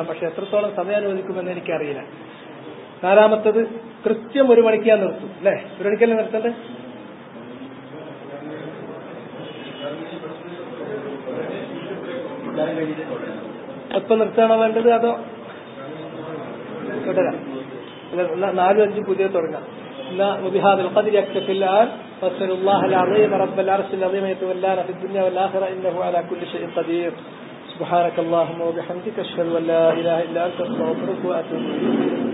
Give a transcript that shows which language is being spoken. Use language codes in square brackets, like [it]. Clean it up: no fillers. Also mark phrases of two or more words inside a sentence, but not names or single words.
[ml] പക്ഷെ എത്രത്തോളം സമയം അനുവദിക്കുമെന്ന് എനിക്കറിയില്ല. നാലാമത്തേത്, കൃത്യം 1 മണിക്ക് ഞാൻ നിർത്തും അല്ലെ? 1 മണിക്കല്ലേ നിർത്തണ്ടേ? എപ്പം നിർത്താണോ വേണ്ടത്? അതോ തുടരാം? 4, 5 പുതിയ തുടങ്ങാം. [ar] وبهذا القدر يكتفي الآن. وأسأل الله العظيم رب العرش العظيم يتولانا في الدنيا والآخرة إنه على كل شيء قدير. سبحانك اللهم وبحمدك أشهد أن لا إله إلا أنت أستغفرك وأتوب إليك.